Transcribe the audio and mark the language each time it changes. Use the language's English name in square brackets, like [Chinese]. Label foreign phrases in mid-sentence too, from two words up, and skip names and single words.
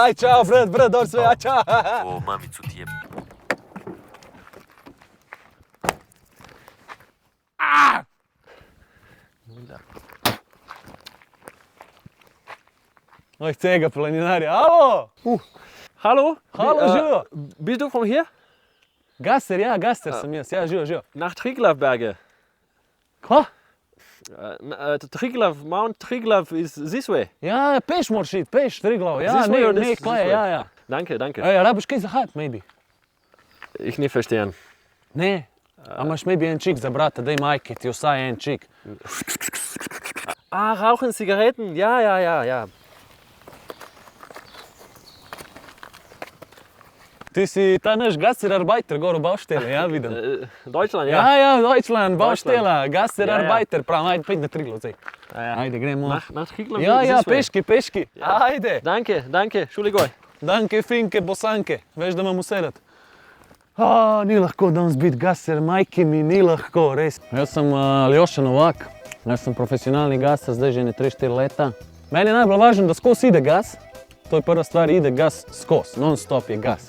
[Bosnian] aj, čao, brat, dobro sve, aj, čao. O, mamicu ti jeb. [Slovenian] Oj, cega planinarja, alo! [German] Hallo? Hallo, Bist du von hier? [Slovenian] Gasser, ja, Gasser sam jaz, ja, živo. [German] Nach Triglavberge. [Slovenian] Kva? [English] Triglav, Mount Triglav is this way. [Slovenian] Ja, peš moraš iti, peš, Triglav, ja, [English] This way or [Slovenian] ne, [English] this [Slovenian] kaj, [English] way? [Slovenian] ja. [German] Danke. [Slovenian] Ej, rabiš kaj za hat, maybe? [German] Ich nicht verstehen. [Slovenian] Ne, a imaš maybe en čik za brata, [Bosnian] daj majke ti [Slovenian] vsaj en čik. [German] Ah, rauchen Zigaretten? Ja. [Slovenian] Ti si ta naš Gasser-Arbeiter gor u Bauštele, ja, vidim. [German] Deutschland, ja. Ja, Deutschland, Baustela, Gasser-Arbeiter, [Slovenian] prav, ajde, pejď na Triglav zdaj. Ajde, gremo. [German] Nach Triglav Ja, [English] this way. [Slovenian] peški, ajde. [German] Danke, Entschuldigung. Danke, finke, [Slovenian] bosanke, veš da imam usedat. Ni lahko danes biti gaser, [Bosnian] majke mi, [Slovenian] ni lahko, res. Jaz sem Aljoša Novak, jaz sem profesionalni gaser, zdaj že ne 3-4 leta. Meni je najbolj važno, da skos ide gas, to je prva stvar, ide gas skos, non-stop je gas.